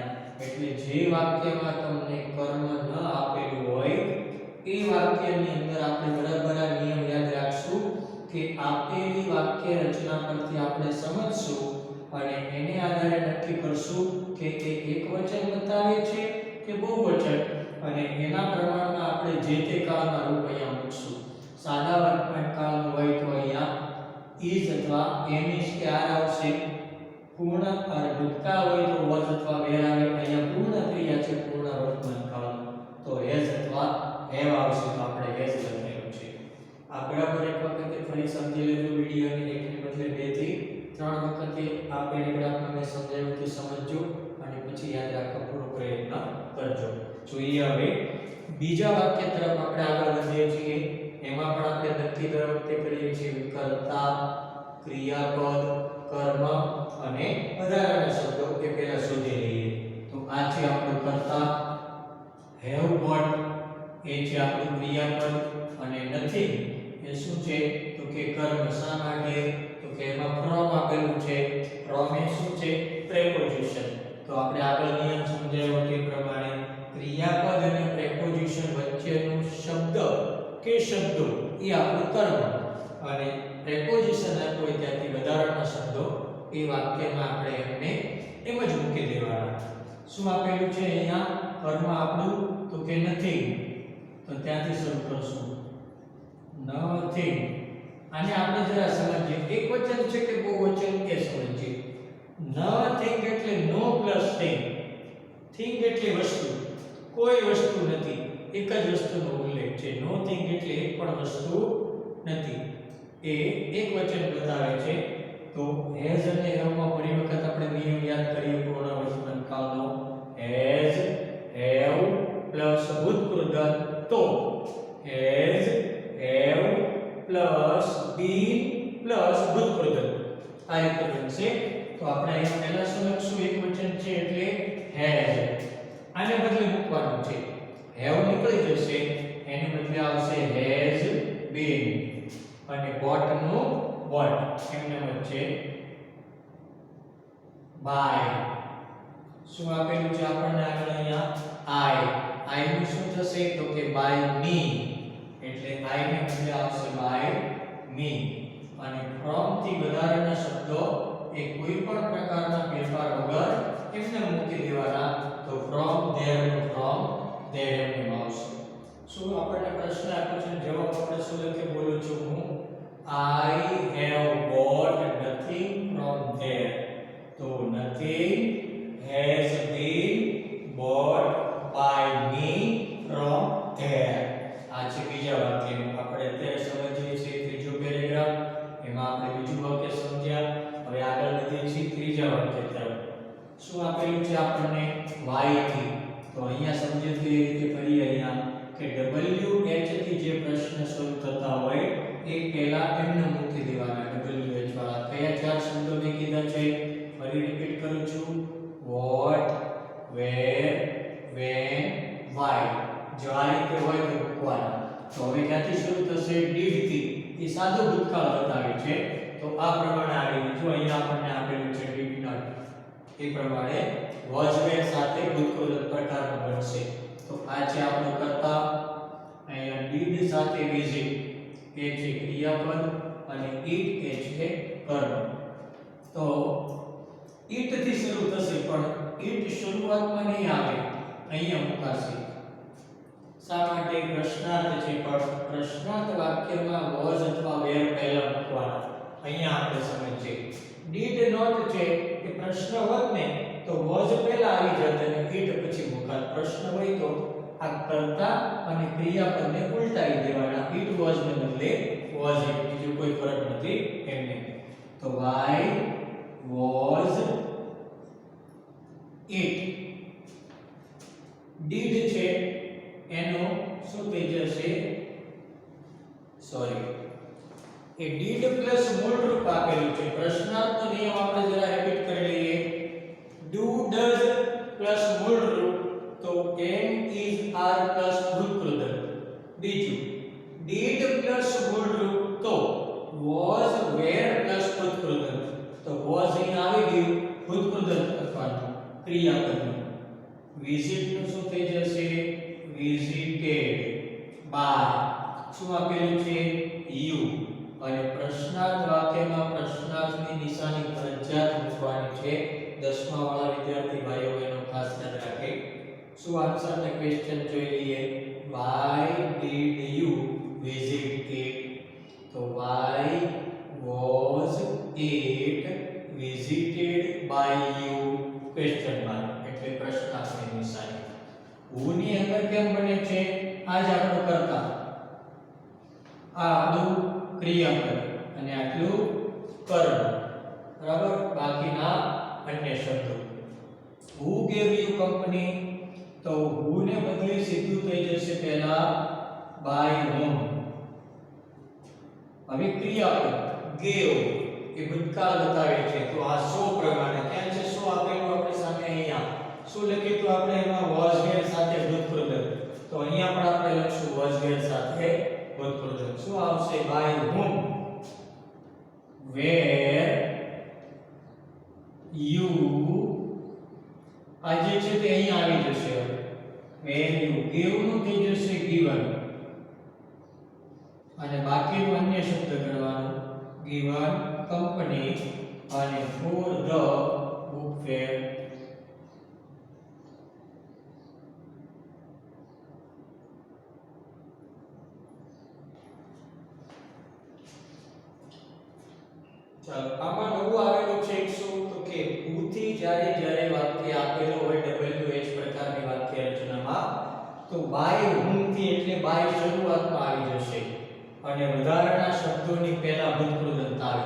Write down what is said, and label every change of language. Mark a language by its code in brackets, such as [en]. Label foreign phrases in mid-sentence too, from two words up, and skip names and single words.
[gu] એટલે જે વાક્યમાં તમને કર્મ ન આપેલું હોય એ વાક્યની અંદર આપણે બરાબર આ નિયમ યાદ રાખશું કે આપેલી વાક્ય રચના પરથી આપણે સમજશું અને એને આધારે નક્કી કરશું કે તે એકવચન બતાવે છે કે બહુવચન અને એના પ્રમાણમાં આપણે જે તે કાળના રૂપ અહીંયા મૂકશું. સાદા વર્તમાન કાળનું હોય તો અહીંયા is અથવા [en] am is [gu] કે are આવશે. પૂર્ણ અને ભૂતકાળ હોય તો was અથવા were આવે. અહીંયા પૂર્ણ ક્રિયા છે પૂર્ણ વર્તમાન કાળનું તો has અથવા have આવશે. તો આપણે has લખેલું છે. આ બરાબર એક વખત ફરી સમજી લેજો. વિડિયોની એકની બદલે 2 થી 3 વખત આ પેરેગ્રાફમાં મેં સમજાવ્યું તે સમજજો અને પછી યાદ રાખવા પૂરો પ્રયત્ન કરજો. જોઈએ હવે બીજા વાક્ય તરફ આપણે આગળ વધીએ છીએ. એમાં પણ આપણે નક્કી દર વખતે કરીએ છીએ કર્તા, ક્રિયાપદ, કર્મ અને વધારાના શબ્દો એ પહેલા શોધી લઈએ. તો આ છે આપણું કર્તા, [en] have got [gu] એ છે આપણું ક્રિયાપદ અને નથી એ શું છે તો કે કર્મ. શા માટે તો કે એમાં from આપેલું છે. from એ શું છે પ્રેપોઝિશન. તો આપણે આગળ નિયમ સમજાવ્યો તે પ્રમાણે ક્રિયાપદ અને પ્રેપોઝિશન વચ્ચેનું શબ્દ કે શબ્દો એ આપણું કર્મ અને પ્રેપોઝિશન આપ્યો હોય ત્યાંથી વધારાના શબ્દો એ વાક્યમાં આપણે એમને એમ જ મૂકી દેવાના. શું આપેલું છે અહીંયા કર્મ આપણું તો કે નથી તો ત્યાંથી શરૂ કરશું nothing. આને આપણે જરા સમજીએ. એકવચન છે કે બહુવચન એ સમજીએ. nothing એટલે [en] no plus thing. [gu] thing એટલે વસ્તુ. કોઈ વસ્તુ નથી. એક જ વસ્તુનો ઉલ્લેખ છે. nothing એટલે એક પણ વસ્તુ નથી. એ એકવચન બતાવે છે. તો has અને have માં ફરી વખત આપણે નિયમ યાદ કરીએ પૂર્ણ વર્તમાન કાળનો. [en] has, have [gu] પ્લસ ભૂતપૂર્વ તો [en] has, have [gu] પ્લસ been પ્લસ ભૂતપૂર્વ આ રીતે બનશે. તો આપણે અહીંયા પહેલા શું લખશું? એકવચન છે એટલે has. આને બદલે મૂકવાનું છે have નીકળી જશે એને બદલે આવશે [en] has been [gu] અને bought નું bought એમને વચ્ચે by. શું આપેલું છે આપણને આગળ અહીંયા I નું શું થશે તો કે [en] by me [gu] એટલે I ને બદલે આવશે [en] by me [gu] અને from થી વધારાના શબ્દો એ કોઈ પણ પ્રકારના ફેરફાર વગર એમને મૂકી દેવાના. તો [en] from there [gu] નું [en] from there [gu] એમને આવશે. શું આપણને પ્રશ્ન આપ્યો છે જવાબ આપણે શું લખે બોલું છું હું [en] I have bought nothing from there. તો nothing has been bought by me from there. [gu] આ છે બીજા વાક્યનું આપણે અત્યારે સમજીએ છીએ ત્રીજો પેરેગ્રાફ. એમાં આપણે બીજું વાક્ય સમજ્યા. હવે આગળ વધીએ છીએ ત્રીજા વાક્ય તરફ. શું આપેલું છે આપણને y થી. તો અહીંયા સમજીએ તો એ રીતે ફરી અહીંયા કે WH થી જે પ્રશ્ન શરૂ થતા હોય એ પહેલા એમને મૂકી દેવાના. WH વાળા કયા ચાર શબ્દો મેં કીધા છે ફરી રિપીટ કરું છું. [en] what, where, when, why. [gu] જો આ રીતે હોય તો મૂકવાના. તો હવે ક્યાંથી શરૂ થશે? did થી. એ સાદો ભૂતકાળ બતાવે છે. તો આ પ્રમાણે આવી જો અહીંયા આપણને આપેલું છે [en] did not [gu] એ પ્રમાણે [en] was were [gu] સાથે ભૂતકાળ પ્રકારનું બનશે. તો આ છે આપણો કર્તા. અહીંયા did સાથે visit એ છે ક્રિયાપદ અને it એ છે કર્મ. તો it થી શરૂ થશે પણ it શરૂઆતમાં નહીં આવે અહીંયા મુકાશે. શા માટે? પ્રશ્નાર્થ છે પણ પ્રશ્નાર્થ વાક્યમાં was અથવા were પહેલા મૂકવાના. અહીંયા આપણે સમજીએ [en] did not [gu] છે એ પ્રશ્ન હોત ને તો તો was પહેલા આવી જાત અને it પછી મુકાત. પ્રશ્ન હોય તો આ કર્તા અને ક્રિયાપદને ઉલટાવી દેવાના. [en] it was [gu] ને બદલે [en] was it. [gu] બીજું કોઈ ફરક નથી એમને. [en] તો why was it? [gu] did છે એનો શું થઈ જશે? સોરી, એ did પ્લસ મૂળ રૂપ આપેલું છે. પ્રશ્નાર્થનો નિયમ આપણે જરા રિપીટ કરી લઈએ. [en] do does [gu] પ્લસ મૂળ રૂપ તો [en] am is are [gu] પ્લસ ભૂતકૃદંત. બીજું did પ્લસ મૂળ રૂપ તો [en] was were [gu] પ્લસ ભૂતકૃદંત. તો was અહીં આવી ગયું ભૂતકૃદંત અથવા ક્રિયાપદ. visit નું શું થઈ જશે? [en] visited by [gu] શું આપેલું છે? you. અને પ્રશ્નાર્થ વાક્યમાં પ્રશ્નાર્થની નિશાની ફરજિયાત મૂકવાની છે. 10મા વાળા વિદ્યાર્થી ભાઈઓ એનો ખાસ યાદ રાખે. શું આન્સર ને ક્વેશ્ચન જોઈ લઈએ. [en] why did you visit it? તો why was it visited by you? [gu] ક્વેશ્ચન માર્ક એટલે પ્રશ્નાર્થની નિશાની. who ની અંદર કેમ બને છે? આ જ આપણો કર્તા, આ આપણું ક્રિયાપદ અને આટલું કર્મ. બરાબર? બાકીના અન્ય શબ્દો. [en] who gave you company? [gu] તો who ને બદલે સીધું થઈ જશે પહેલા [en] by whom. [gu] હવે ક્રિયાપદ gave એ ભૂતકાળ બતાવે છે. તો આ સો પ્રમાણે ક્યાં છે? સો આપેલું આપણી સામે અહીંયા. શું લખીએ? તો આપણે એમાં [en] was were [gu] સાથે ભૂતકૃદંત. તો અહીંયા પણ આપણે લખશું [en] was were [gu] સાથે ભૂતકૃદંત. શું આવશે? [en] by whom were you. [gu] આ જે છે તે અહીંયા આવી જશે. [en] where you give [gu] નું થઈ જશે given અને બાકીનું અન્ય શબ્દ ગણવાનું. [en] given company અને for the book fair. [gu] ચાલો આમાં નવું આવેલું છે શું? તો કે who થી જ્યારે જ્યારે વાક્ય આપેલો હોય WH પ્રકારની વાક્ય રચનામાં તો [en] by whom [gu] થી એટલે by શરૂઆતમાં આવી જશે અને વધારાના શબ્દોની પહેલા ભૂતકૃદંત આવે.